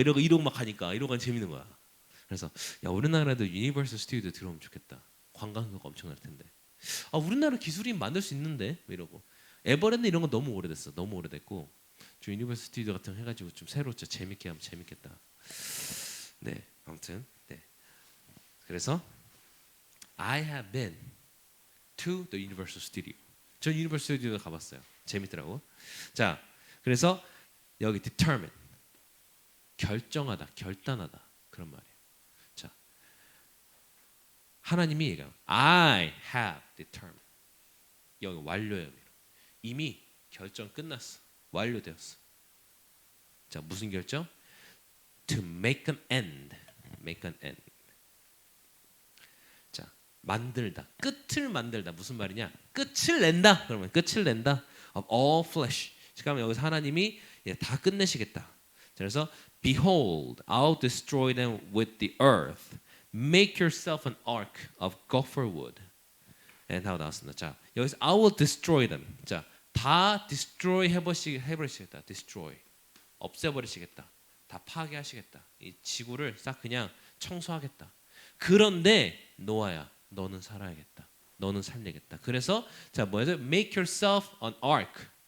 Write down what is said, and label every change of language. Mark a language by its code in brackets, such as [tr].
[ko] 이러고 막 가니까 이러고 재밌는 거야. 그래서 야 우리나라도 유니버설 스튜디오 들어오면 좋겠다. 관광객 엄청 날 텐데. 우리나라 기술이 만들 수 있는데 이러고 에버랜드 이런 거 너무 오래됐어. 너무 오래됐고 좀 유니버설 스튜디오 같은 거 해가지고 좀 새로 좀 재밌게 하면 재밌겠다. 네 아무튼 네 그래서 [en] I have been to the Universal Studio. [ko] 전 유니버설 스튜디오 가봤어요. 재밌더라고. 자 그래서 여기 determine 결정하다, 결단하다 그런 말이에요. 자 하나님이 얘기해요. [en] I have determined. [ko] 여기 완료예요. 이미 결정 끝났어. 완료되었어. 자 무슨 결정? [en] To make an end. Make an end. [ko] 자 만들다. 끝을 만들다. 무슨 말이냐? 끝을 낸다. 그러면 끝을 낸다. [en] Of all flesh. [ko] 그러면 여기서 하나님이 다 끝내시겠다. 자, 그래서 [en] Behold, I'll destroy them with the earth. Make yourself an ark of gopher wood. [ko] 하고 나왔습니다. 자 여기서 [en] I will destroy them. [ko] 자 다 destroy 해버리시겠다. destroy 없애버리시겠다. 다 파괴하시겠다. 이 지구를 싹 그냥 청소하겠다. 그런데 노아야, 너는 살아야겠다. 너는 살리겠다. 그래서 자 뭐죠? [en] Make yourself an ark.